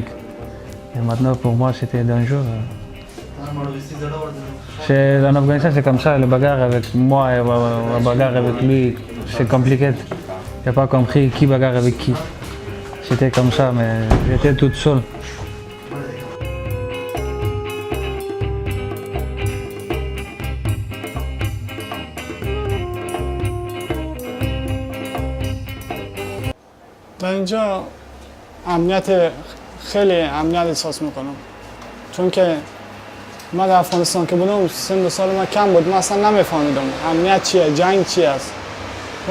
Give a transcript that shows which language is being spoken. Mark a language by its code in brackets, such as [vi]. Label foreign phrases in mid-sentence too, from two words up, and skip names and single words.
[fr] Et maintenant, pour moi, c'était dangereux. En Afghanistan, c'est comme ça, les bagarres avec moi et la bagarre avec lui, c'est compliqué. Je n'ai pas compris qui bagarre avec qui. C'était comme ça, mais j'étais toute seule. [fa] در اینجا امنیت خیلی امنیت احساس میکنم چون که من در افغانستان که بودم سن و سال من کم بود، من اصلا نمیفهمیدم امنیت چیه، جنگ چی است.